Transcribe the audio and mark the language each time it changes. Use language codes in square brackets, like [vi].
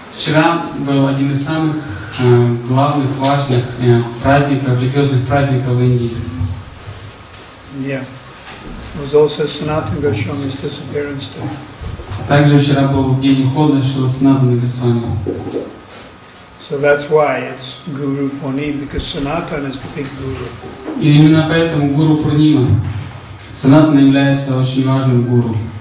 [ru] Вчера был один из самых главных, важных праздников, религиозных праздников в Индии. [en] Yeah. It was also Sanatani Goswami's disappearance day. [ru] Также вчера был день ухода Шрилы Санатхи Госвами. [en] So that's why it's Guru Purnima, because Sanatana is the big guru. [ru] И именно поэтому Гуру Пурнима. Санатана является очень важным гуру.